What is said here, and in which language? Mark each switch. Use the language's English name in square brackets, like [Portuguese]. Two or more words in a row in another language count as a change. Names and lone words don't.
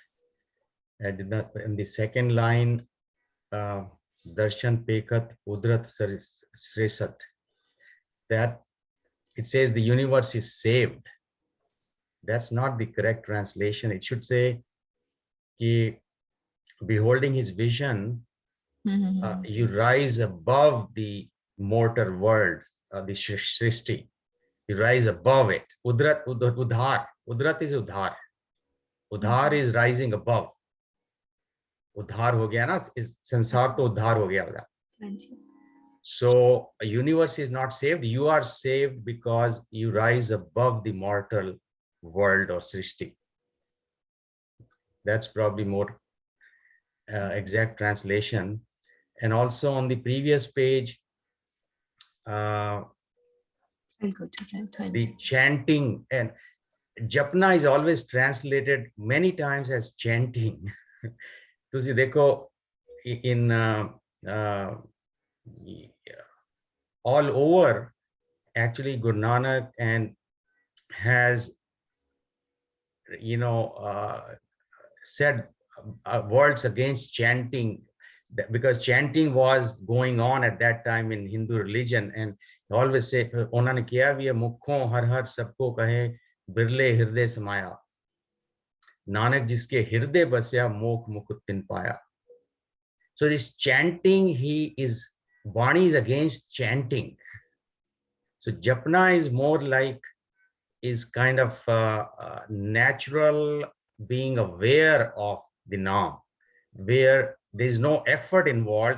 [English] I did not, in the second line, [Punjabi] ਦਰਸ਼ਨ ਪੇਖਤ ਉਧਰਤ ਸ੍ਰਿਸ਼ਟ, [English] that it says the universe is saved. That's not the correct translation. It should say, beholding his vision, you rise above the mortal world, the Srishti. You rise above it. Udrat, Udhar. Udrat is Udhar. Udhar is rising above. [Hindi] उद्धार हो गया ना, संसार तो उद्धार हो गया होगा. [English] So a universe is not saved. You are saved because you rise above the mortal world or Srishti. That's probably more exact translation. And also on the previous page, I'll go to that. the chanting, and Japna is always translated many times as chanting. [Punjabi] ਤੁਸੀ ਦੇਖੋ [English] in all over, actually Guru Nanak and has, said words against chanting, because chanting was going on at that time in Hindu religion, and always say [Hindi] उन्होंने किया भी है, मुखों हर हर सबको कहे बिरले हृदय समाया, नानक जिसके हृदय बसया मोख मुकुट तिन पाया. [English] So this chanting, Vani is against chanting. So Japna is more like, is kind of natural being aware of the Naam, where there is no effort involved.